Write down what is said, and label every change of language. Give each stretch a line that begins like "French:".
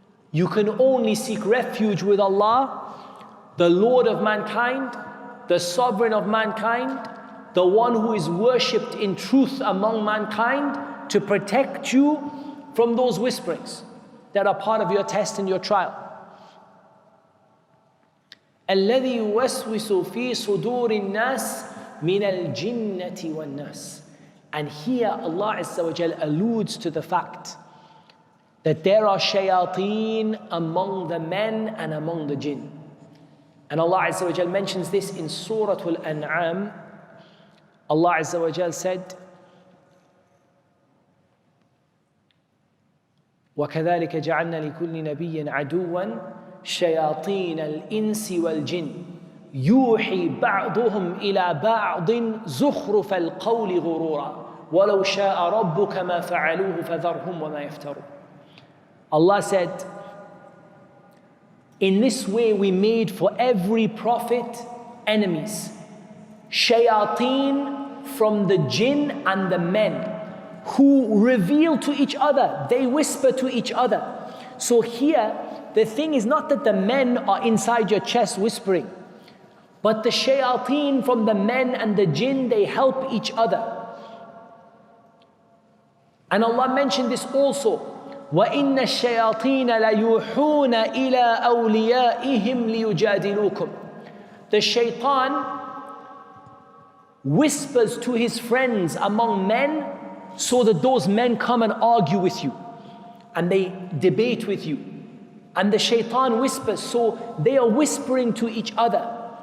English: You can only seek refuge with Allah, the Lord of mankind, the sovereign of mankind, the one who is worshipped in truth among mankind, to protect you from those whisperings that are part of your test and your trial.
Arabic: الذي يوسوس في صدور الناس من الجنة والناس.
English: And here Allah Azza wa Jal alludes to the fact that there are shayateen among the men and among the jinn. And Allah Azza wa Jal mentions this in Surah Al-An'am. Allah Azza wa Jal said,
Arabic: وَكَذَلِكَ جَعَلْنَا لِكُلِّ نَبِيٍّ عَدُوًّا شَيَاطِينَ الْإِنسِ وَالْجِنِّ يُوحِي بَعْضُهُمْ إِلَى بَعْضٍ زُخْرُفَ الْقَوْلِ غُرُورًا وَلَوْ شَاءَ رَبُّكَ مَا فَعَلُوهُ فَذَرْهُمْ وَمَا يَفْتَرُونَ.
English: Allah said, in this way we made for every prophet enemies, shayateen from the jinn and the men, who reveal to each other, they whisper to each other. So here, the thing is not that the men are inside your chest whispering, but the shayateen from the men and the jinn, they help each other. And Allah mentioned this also,
Arabic: وَإِنَّ الشَّيَاطِينَ لَيُوحُونَ إِلَىٰ أَوْلِيَائِهِمْ لِيُجَادِلُوكُمْ.
English: The shaitan whispers to his friends among men so that those men come and argue with you and they debate with you. And the shaitan whispers, so they are whispering to each other.